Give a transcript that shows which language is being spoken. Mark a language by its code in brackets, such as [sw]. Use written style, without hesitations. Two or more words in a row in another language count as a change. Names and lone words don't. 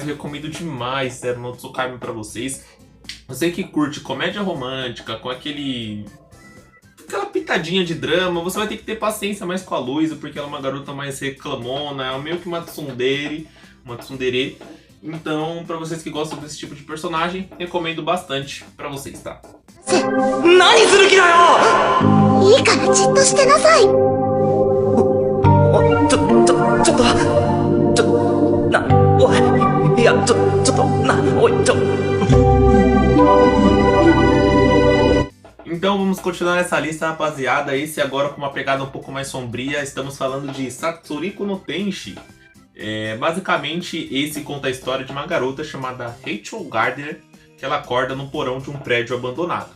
[pt] Eu recomendo demais Zero no Tsukaima pra vocês. Você que curte comédia romântica, com aquela pitadinha de drama, você vai ter que ter paciência mais com a Luisa, porque ela é uma garota mais reclamona, é meio que uma tsundere. Então, pra vocês que gostam desse tipo de personagem, recomendo bastante pra vocês, tá? [ja] 何する気だよ。いいからじっとしてなさい。ちょっとな、おい、いや、ちょっとな、おい、 [pt] Então vamos continuar essa lista, rapaziada. Esse agora com uma pegada um pouco mais sombria. Estamos falando de Satsuriko no Tenshi. Basicamente, esse conta a história de uma garota chamada Rachel Gardner, que ela acorda no porão de um prédio abandonado.